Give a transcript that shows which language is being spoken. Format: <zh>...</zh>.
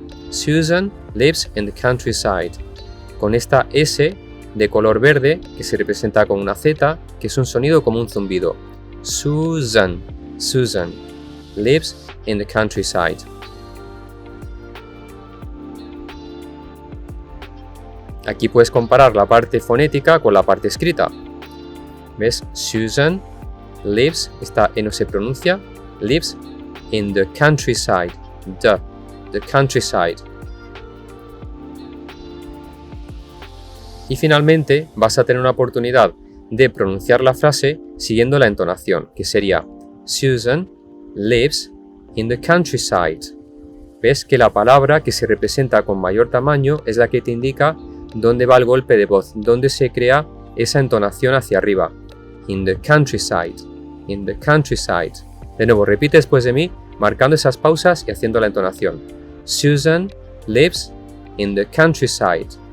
<en>Susan lives in the countryside.</en> <es>Con esta S de color verde que se representa con una Z, que es un sonido como un zumbido.</es> <en>Susan, Susan lives in the countryside.</en> <es>Aquí puedes comparar la parte fonética con la parte escrita. ¿Ves?</es> <en>Susan lives,</en> <es>esta E no se pronuncia,</es> <en>lives in the countryside. The countryside.</en> <es>Y finalmente vas a tener una oportunidad de pronunciar la frase siguiendo la entonación, que sería</es> <en>Susan lives in the countryside.</en> <es>¿Ves que la palabra que se representa con mayor tamaño es la que te indica dónde va el golpe de voz, dónde se crea esa entonación hacia arriba?</es> <en>In the countryside, in the countryside.</en> <es>De nuevo, repite después de mí, marcando esas pausas y haciendo la entonación.</es> <en>Susan lives in the countryside.</en>